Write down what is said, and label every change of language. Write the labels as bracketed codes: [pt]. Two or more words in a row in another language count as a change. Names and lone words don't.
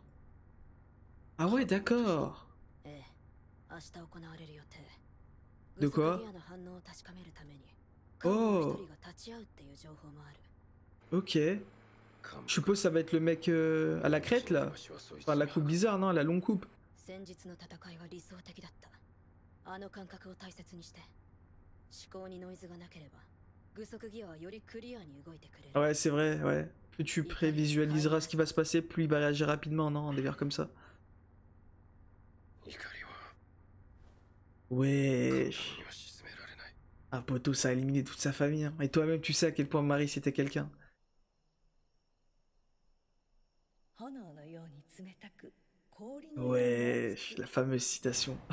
[fr] Ah ouais, d'accord. De quoi? Oh. Ok. Je suppose ça va être le mec à la crête là. Enfin la coupe bizarre, non, la longue coupe. [ja] 先日の戦いは理想的だった。あの感覚を大切にして。思考にノイズがなければ、具足ギアはよりクリアに動いてくれる。 [fr] Ouais, c'est vrai, ouais. Plus tu prévisualiseras ce qui va se passer, plus il va réagir rapidement, non, des vers comme ça. Wesh. Ah, poto, ça a éliminé toute sa famille. Hein. Et toi-même, tu sais à quel point Marie c'était quelqu'un. Wesh, la fameuse citation.